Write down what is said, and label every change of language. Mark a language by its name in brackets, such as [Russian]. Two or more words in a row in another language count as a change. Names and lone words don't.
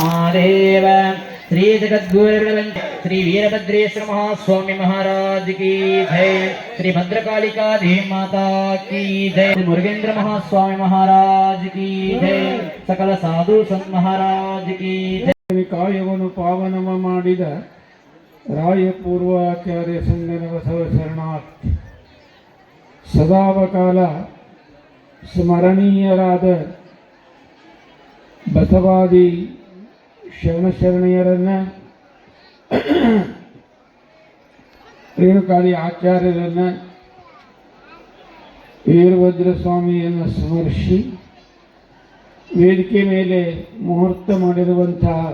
[Hindi] महादेव। श्री जगद्गुरुर्वंश श्री वीरभद्रेश्वर महास्वामी महाराज की जय। श्री भद्रकालिका देवी माता की जय। मुरुगेंद्र महास्वामी महाराज की जय। सकल साधु संत महाराज की जय। [Kannada] ಕಾಯವನ್ನು ಪಾವನಮ ಮಾಡಿದ ರಾಯ ಪೂರ್ವಾಚಾರ್ಯ ಸಂಗನ ಬಸವ ಶರಣಾರ್ಥಿ ಸದಾವಕಾಲ ಸ್ಮರಣೀಯರಾದ ಬಸವಾದಿ ಶರಣಶರಣೆಯರನ್ನು ರೇಣುಕಾದಿ ಆಚಾರ್ಯರನ್ನು ವೀರಭದ್ರ ಸ್ವಾಮಿಯನ್ನು ಸ್ಮರಿಸಿ ವೇದಿಕೆ ಮೇಲೆ ಮುಹೂರ್ತ ಮಾಡಿರುವಂತಹ